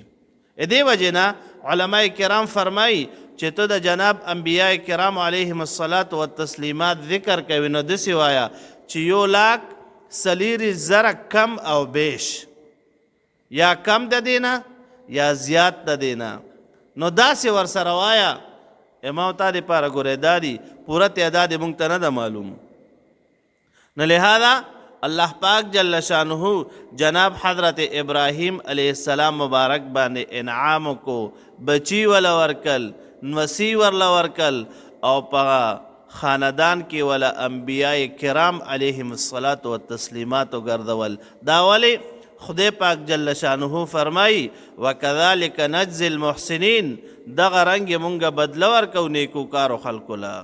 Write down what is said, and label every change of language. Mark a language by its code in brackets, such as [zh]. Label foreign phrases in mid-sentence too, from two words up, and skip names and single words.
[ps] دې وجې نه علماء کرام فرمایي چې ته د جناب انبیاء کرام [ar] علیهم الصلاة والتسلیمات [ps] ذکر کوي نو داسې وایه چې 1,40,000 کم او بیش، یا کم د دې نه یا زیات د دې نه. نو داسې ورسره وایه. ما تا دپاره ګورې دا دي پوره تعداد یې موږ ته نه ده معلوم. نو لہذا اللہ پاک [ar] جل شانہ [ps] جناب حضرت ابراہیم [ar] علیہ السلام [ps] مبارک باندې انعام کو، بچی ولا ورکل، نوسی ورلا ورکل، او په خاندان کې ولا انبیاء کرام [ar] علیہم الصلاة والتسلیمات [ps] ګرځول. دا ولی خدای پاک [ar] جل شانہ [ps] فرمائی [ar] وکذالک نجزی المحسنین، [ps] دغه رنګ مونږه بدله ورکو نیکو کارو خلکو له.